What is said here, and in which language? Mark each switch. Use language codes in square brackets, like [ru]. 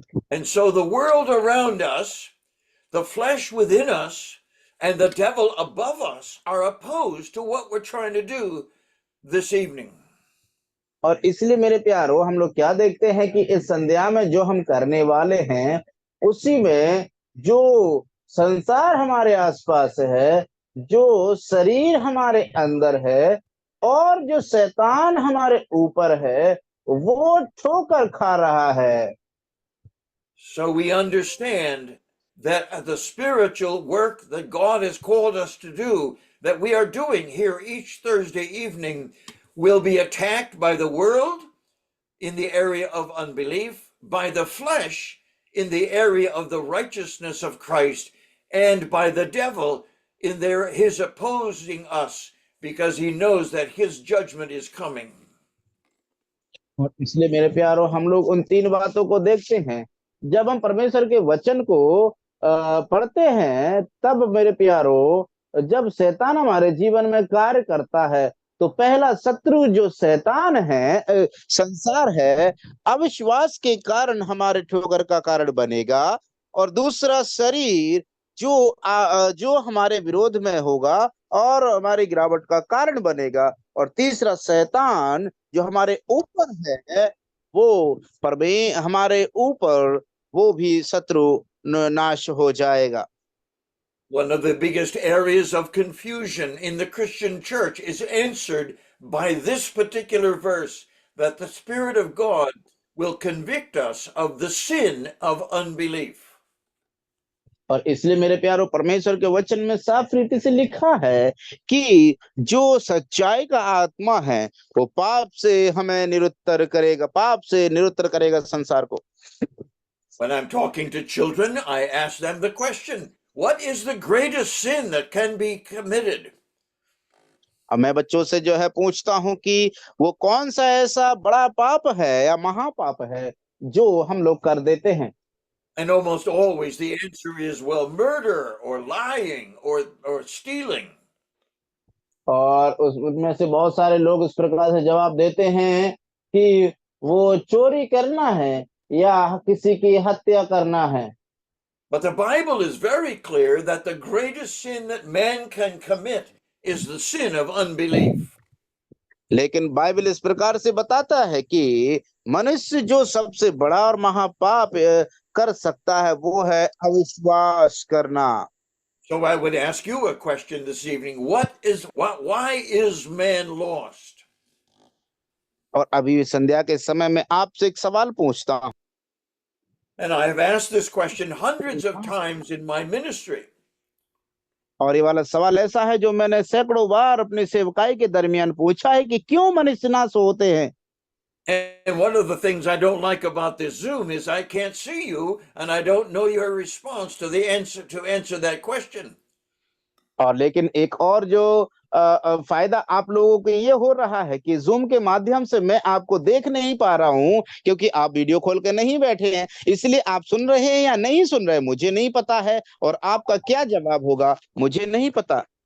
[en] And so the world around us, the flesh within us, and the devil above us are opposed to what we're trying to do this evening. [hi] और इसलिए मेरे प्यारो, हम लोग क्या देखते हैं कि इस संध्या में जो हम करने वाले हैं, उसी में जो संसार हमारे आसपास है, जो शरीर हमारे अंदर है, और जो शैतान हमारे ऊपर है, वो ठोकर खा रहा है। [en] So we understand that the spiritual work that God has called us to do, that we are doing here each Thursday evening, will be attacked by the world in the area of unbelief, by the flesh in the area of the righteousness of Christ, and by the devil in his opposing us, because he knows that his judgment is coming. [hi] और इसलिए मेरे प्यारो, हम लोग उन तीन बातों को देखते हैं। जब हम परमेश्वर के वचन को पढ़ते हैं, तब मेरे प्यारो जब शैतान हमारे जीवन में कार्य करता है तो पहला शत्रु जो शैतान है, संसार है, अविश्वास के कारण हमारे ठोकर का कारण बनेगा। और दूसरा शरीर जो हमारे विरोध में होगा और हमारी गिरावट का कारण बनेगा। और तीसरा शैतान जो हमारे ऊपर है, वो हमारे ऊपर वो भी शत्रु नाश हो जाएगा। [en] One of the biggest areas of confusion in the Christian church is answered by this particular verse, that the Spirit of God will convict us of the sin of unbelief. [hi] और इसलिए मेरे प्यारो, परमेश्वर के वचन में साफ रीति से लिखा है कि जो सच्चाई का आत्मा है वो पाप से हमें निरुत्तर करेगा, पाप से निरुत्तर करेगा संसार को। [en] When I'm talking to children, I ask them the question, what is the greatest sin that can be committed? [hi] अब मैं बच्चों से जो है पूछता हूं कि वो कौन सा ऐसा बड़ा पाप है या महापाप है जो हम लोग कर देते हैं। [en] And almost always the answer is, well, murder or lying or stealing. [hi] और उसमें से बहुत सारे लोग इस प्रकार से जवाब देते हैं कि वो चोरी करना है या किसी की हत्या करना है। [en] But the Bible is very clear that the greatest sin that man can commit is the sin of unbelief. [hi] लेकिन बाइबल इस प्रकार से बताता है कि मनुष्य जो सबसे बड़ा और महापाप कर सकता है वो है अविश्वास करना। [en] So I would ask you a question this evening. Why is man lost? [hi] और अभी संध्या के समय में आपसे एक सवाल पूछता हूं। [en] And I have asked this question hundreds of times in my ministry. [hi] और ये वाला सवाल ऐसा है जो मैंने सैकड़ों बार अपनी सेवकाई के दरमियान पूछा है कि क्यों मनुष्य नाश होते हैं। [en] And one of the things I don't like about this Zoom is I can't see you and I don't know your response to answer that question. [hi] और लेकिन एक और जो फायदा आप लोगों को ये हो रहा है कि जूम के माध्यम से मैं आपको देख नहीं पा रहा हूं, क्योंकि आप वीडियो खोल के नहीं बैठे हैं। इसलिए आप सुन रहे हैं या नहीं सुन रहे मुझे नहीं पता है, और आपका क्या जवाब होगा मुझे नहीं पता।